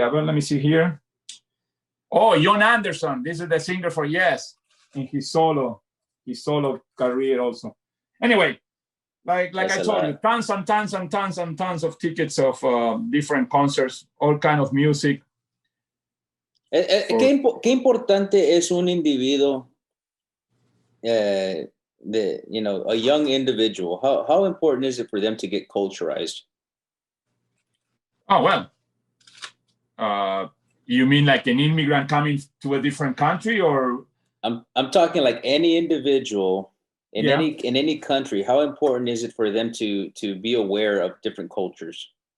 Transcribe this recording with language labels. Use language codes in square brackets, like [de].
[en] Let me see here. Oh, Jon Anderson. This is the singer for Yes in his solo career also. Anyway, like I told you, tons and tons of tickets of different concerts, all kind of music. [es] ¿Qué importante es un individuo, [en] a young individual? How important is it for them to get culturized? Oh, well, you mean like an immigrant coming to a different country, or? I'm talking like any individual in any country. How important is it for them to be aware of different cultures?